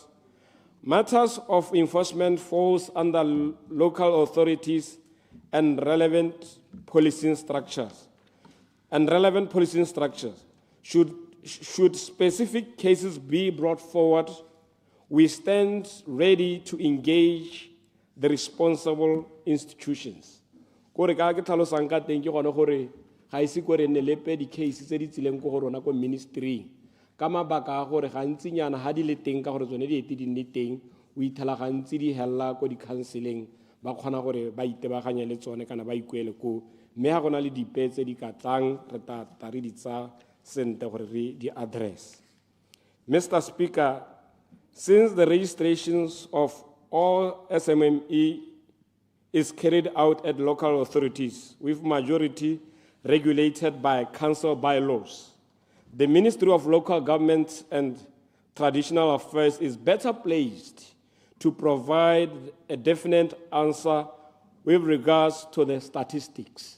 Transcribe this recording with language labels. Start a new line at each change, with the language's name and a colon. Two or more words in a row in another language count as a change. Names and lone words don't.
English: Matters of enforcement falls under local authorities and relevant policing structures. Should specific cases be brought forward, we stand ready to engage the responsible institutions.
Tswana: Kore ka ke tlhalosang ka teng ke gone gore ga ise ko re nne lepe di-case tse di tsileng ko go rona ko ministering ka mabaka a gore gantsinyana ga di le teng ka gore tsone di ete di nne teng o ithela gantsi di helela ko di-counseleng ba kgona gore ba itebaganye le tsone kana ba ikuele ko mme ga gona le dipe tse di ka tlang re tata re di tsa sente gore re di address.
English: Mr. Speaker, since the registrations of all SMME is carried out at local authorities with majority regulated by council bylaws, the Ministry of Local Government and Traditional Affairs is better placed to provide a definite answer with regards to the statistics.